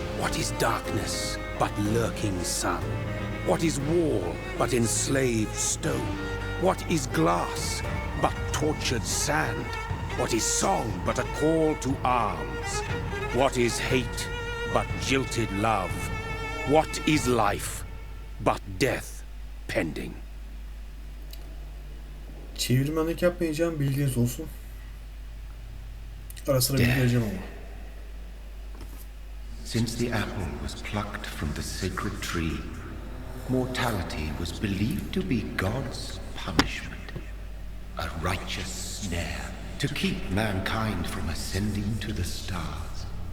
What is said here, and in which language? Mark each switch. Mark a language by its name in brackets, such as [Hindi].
[English] What is darkness but lurking sun? What is wall but enslaved stone? What is glass but tortured sand? What is song but a call to arms? What is hate but jilted love? What is life but death pending? [Turkish] Çevirmenlik yapmayacağım, bilginiz olsun. Ara sıra bildireceğim ama. [English] Since the apple was plucked from the sacred tree, mortality was believed to be God's punishment, a righteous snare to keep mankind from ascending to the stars.